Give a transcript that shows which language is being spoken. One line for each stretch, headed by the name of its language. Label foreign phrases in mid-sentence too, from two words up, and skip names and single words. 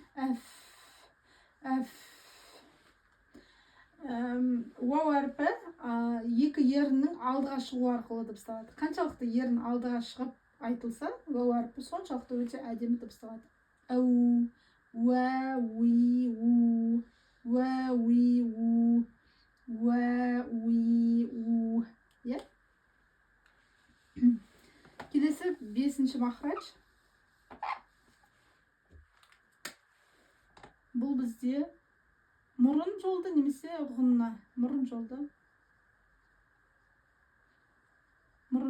Kazakh: Әф. Уау әріпі екі еріннің алдыға шығу арқылы дыбысталады. Қаншалықты ерін алдыға шығып айтылса, уау әріпі соншалықты өте әдемі дыбысталады. Әу, уә, уи, у, уә, уи, у, уә, уи, у. Келесі 5-ші махрадж. Бұл бізде мұрын жолды немесе ғұнна. Мұрын жолды.